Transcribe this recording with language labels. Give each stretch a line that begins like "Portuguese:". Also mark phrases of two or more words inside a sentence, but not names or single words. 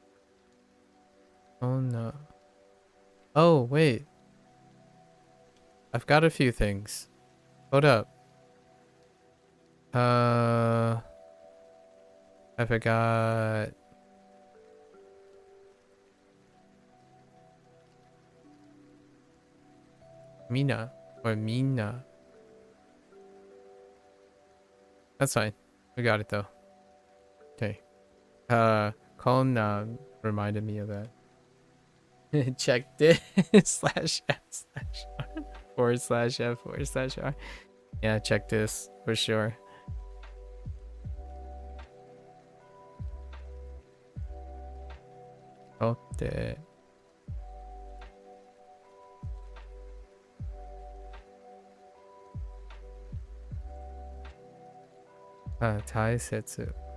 English: Oh no. Oh, wait. I've got a few things. Hold up. I forgot. Mina. Or Mina. That's fine. We got it though. Okay. Colin reminded me of that. Checked it. /f/r. /f/r. Yeah, check this for sure. Okay.
Japanese: 大切。